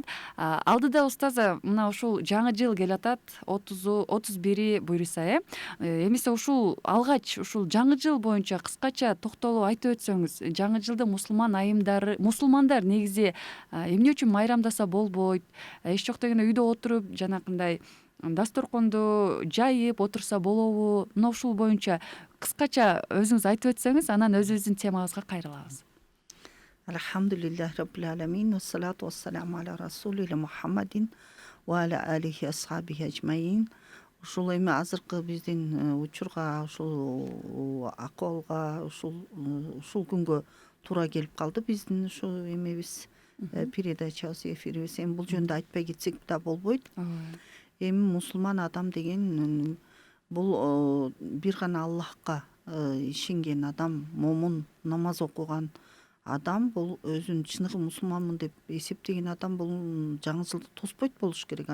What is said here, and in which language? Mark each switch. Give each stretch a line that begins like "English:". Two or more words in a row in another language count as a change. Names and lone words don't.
Kyrgyz: Алдыда устаза, мына ушул жаңы жыл келатат, 30-31 буюрса, эмесе ушул алгач ушул жаңы жыл боюнча кыскача токтолуп айтып өтсөңүз, жаңы жылды мусулмандар негизи эмне үчүн майрамдаса болбойт? Эч жок дегенде үйдө отуруп жанакындай дасторконду жайып отурса болобу? Мына ушул боюнча кыскача өзүңүз айтып өтсөңүз, анан өзүбүздүн темабызга кайрылабыз.
Arabic: الحمد لله رب العالمين، والصلاة والسلام على رسول محمد وعلى آله أصحابه أجمعين.
Kyrgyz: Ушул эми азыркы биздин учурга, ушул акыбалга, ушул күнгө туура келип калды биздин ушул эмебиз, передачабыз, эфирибиз. Эми бул жөнүндө айтпай кетсек да болбойт. Эми мусулман адам деген бул бир гана Аллахка ишенген адам, момун, намаз окуган адам, бул өзүн чыныгы мусулманмын деп эсептеген адам бул жаңы жылды тоспойт болуш керек.